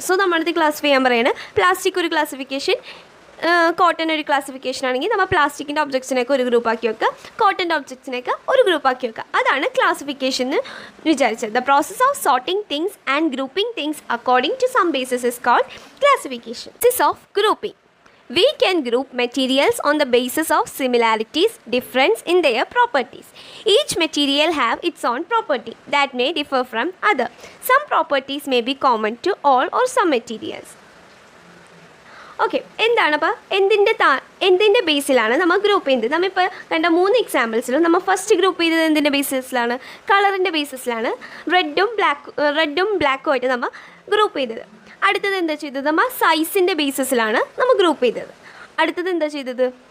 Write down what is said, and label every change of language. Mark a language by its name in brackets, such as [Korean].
[Malayalam] So നമ്മളടുത്ത് classify ചെയ്യാൻ പറയുന്നത് പ്ലാസ്റ്റിക് ഒരു ക്ലാസിഫിക്കേഷൻ, കോട്ടൺ ഒരു ക്ലാസിഫിക്കേഷൻ ആണെങ്കിൽ നമ്മൾ പ്ലാസ്റ്റിക്കിൻ്റെ ഒബ്ജക്ട്സിനൊക്കെ ഒരു ഗ്രൂപ്പ് ആക്കി വെക്കുക, കോട്ടൻ്റെ ഒബ്ജക്ട്സിനൊക്കെ ഒരു ഗ്രൂപ്പ് ആക്കി വെക്കുക. അതാണ് ക്ലാസിഫിക്കേഷൻ എന്ന് വിചാരിച്ചത്. [English] The process of sorting things and grouping things according to some basis is called classification. Process of grouping. We can group materials on the basis of similarities, difference in their properties. Each material have its own property that may differ from other. Some properties may be common to all or some materials. [Malayalam] Okay, എന്താണ് അപ്പോൾ എന്തിൻ്റെ ബേസിലാണ് നമ്മൾ group ചെയ്യുന്നത്? നമ്മളിപ്പോൾ കണ്ട 3 എക്സാമ്പിൾസിലും നമ്മൾ first group ചെയ്തത് എന്തിൻ്റെ ബേസിസിലാണ്? കളറിൻ്റെ ബേസിസിലാണ്. റെഡും ബ്ലാക്കും ആയിട്ട് നമ്മൾ ഗ്രൂപ്പ് ചെയ്തത്. അടുത്തത് എന്താ ചെയ്തത്? നമ്മൾ സൈസിൻ്റെ ബേസിസിലാണ് നമ്മൾ ഗ്രൂപ്പ് ചെയ്തത്. അടുത്തത് എന്താ ചെയ്തത്?